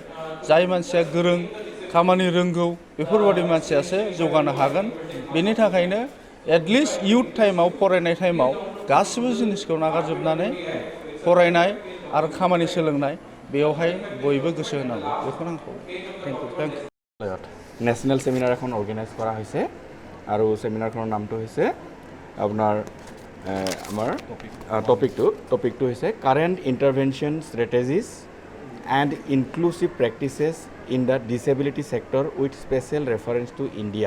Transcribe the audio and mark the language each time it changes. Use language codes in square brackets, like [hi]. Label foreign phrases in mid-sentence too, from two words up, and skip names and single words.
[brx] जाय मानसिया गोरों, खामानि रोंगौ, बेफोरबायदि मानसियासो जौगानो हागोन। बेनि थाखायनो [en] at least youth [brx] टाइमाव, फरायनाय टाइमाव गासिबो जिनिसखौ नागारजोबनानै फरायनाय आरो खामानि सोलोंनाय बेयावहाय बयबो गोसो होनांगौ। बेखौनो आं खावलायो। [en] thank you. national seminar [as] এখন অৰ্গেনাইজ কৰা হৈছে আৰু সেমিনাৰখনৰ নামটো হৈছে আপোনাৰ আমাৰ টপিকটো হৈছে [en] current intervention strategies and inclusive practices in the disability sector with special reference to India.